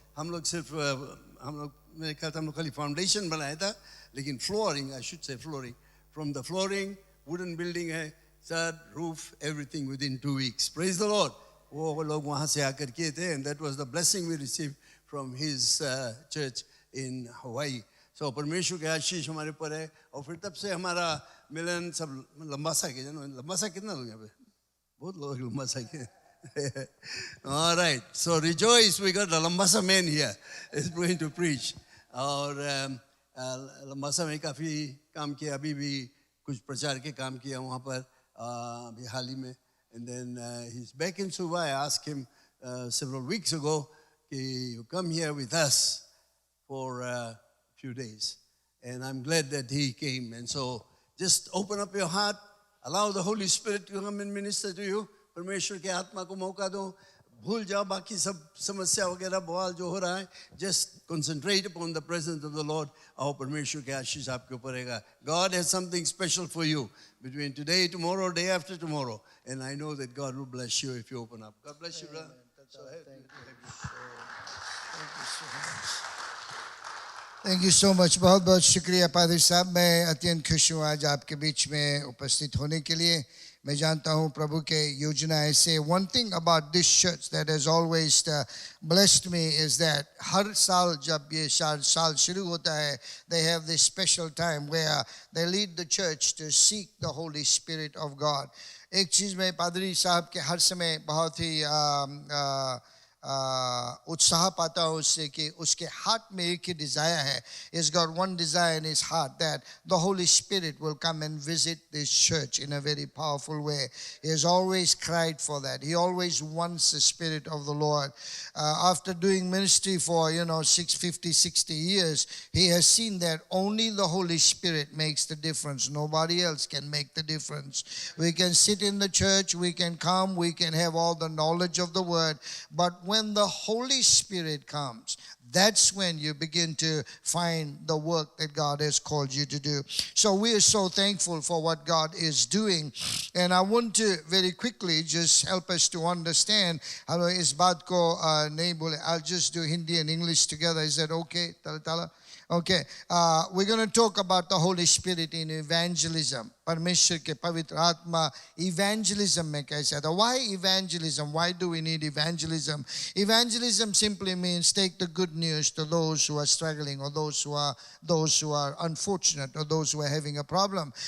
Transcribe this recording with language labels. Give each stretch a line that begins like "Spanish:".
Hindi: हम लोग मेरे ख्याल से हम लोग खाली फाउंडेशन बनाया था, लेकिन flooring,
English: I should say flooring, from the flooring wooden building
Hindi: है, छत,
English: Roof, everything with in 2 weeks. Praise the lord.
Hindi: वो लोग वहाँ से आकर किए थे.
English: And that was the blessing we receive from his church in Hawaii.
Hindi: सो परमेश्वर के आशीष हमारे पर है. और फिर तब से हमारा मिलन सब लंबासा के जन. लंबासा कितना लोग यहाँ पे? बहुत लोग लंबासा के.
English: All right, so rejoice, we got the Lambasa man here is going to preach.
Hindi: और लंबासा में काफ़ी काम किया, अभी भी कुछ प्रचार के काम किया वहाँ पर अभी हाल ही में.
English: And then he's back in Suva. I asked him several weeks ago, you come here with us for a few days. And I'm glad that he came. And so just open up your heart, allow the Holy Spirit to come and minister to you.
Hindi: परमेश्वर के आत्मा को मौका दो. भूल जाओ बाकी सब समस्या वगैरह बवाल जो हो रहा है.
English: Just concentrate upon the presence of the Lord.
Hindi: और परमेश्वर के आशीष आपके ऊपर रहेगा.
English: God has something special for you between today, tomorrow, day after tomorrow. And I know that God will bless you if you open up. God bless you, brother. Thank you so much.
Hindi: बहुत बहुत शुक्रिया पादरी साहब. मैं अत्यंत खुश हूँ आज आपके बीच में उपस्थित होने के लिए. मैं जानता हूँ प्रभु के योजना ऐसे.
English: One thing about this church that has always blessed me is that
Hindi: हर साल जब ये साल शुरू होता है,
English: they have this special time where they lead the church to seek the Holy Spirit of God.
Hindi: एक चीज़ मैं पादरी साहब के हर समय बहुत ही उत्साह पाता हूँ उससे कि उसके हार्ट में एक ही डिज़ायर है.
English: He's got one desire in his heart, that the Holy Spirit will come and visit this church in a very powerful way. He has always cried for that. He always wants the Spirit of the Lord. After doing ministry for 60 years, he has seen that only the Holy Spirit makes the difference. Nobody else can make the difference. We can sit in the church, we can come, we can have all the knowledge of the word, but when the Holy Spirit comes, that's when you begin to find the work that God has called you to do. So we are so thankful for what God is doing. And I want to very quickly just help us to understand.
Hindi: Is baat ko nahi bole.
English: I'll just do Hindi and English together. Is that okay? Tala? Okay. We're going to talk about the Holy Spirit in evangelism.
Hindi: परमेश्वर के पवित्र आत्मा evangelism में कैसे आता.
English: Why evangelism? Why do we need evangelism? Evangelism simply means take the good news to those who are struggling, or those who are unfortunate, or those who are having a problem.